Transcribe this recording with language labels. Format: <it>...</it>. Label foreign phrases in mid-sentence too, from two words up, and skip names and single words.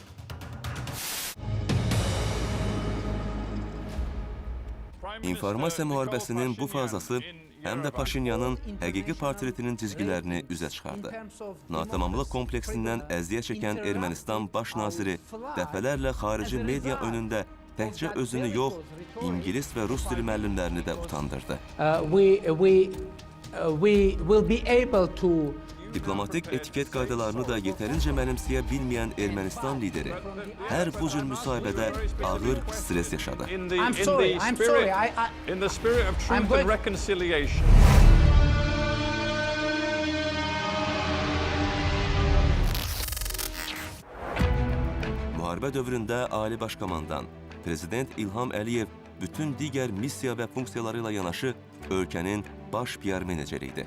<az>İnformasiya müharibəsinin bu fazası həm də Paşinyanın həqiqi portretinin cizgilərini üzə çıxardı. Natamamlıq kompleksindən əziyyət çəkən Ermənistan baş naziri dəfələrlə xarici media önündə təkcə özünü yox, İngilis və Rus dili müəllimlərini də utandırdı.</az> <en>We will be able to</en> <az>Diplomatik etiket qaydalarını da yetərincə mənimsəyə bilməyən Ermənistan lideri hər bu cür müsahibədə ağır stres yaşadı.</az> <en>I'm sorry. In the spirit of truth and reconciliation.</en> <az>Müharibə dövründə Ali Baş Komandan, Prezident İlham Əliyev bütün digər missiya və funksiyaları ilə yanaşı ölkənin baş PR meneceri idi.</az>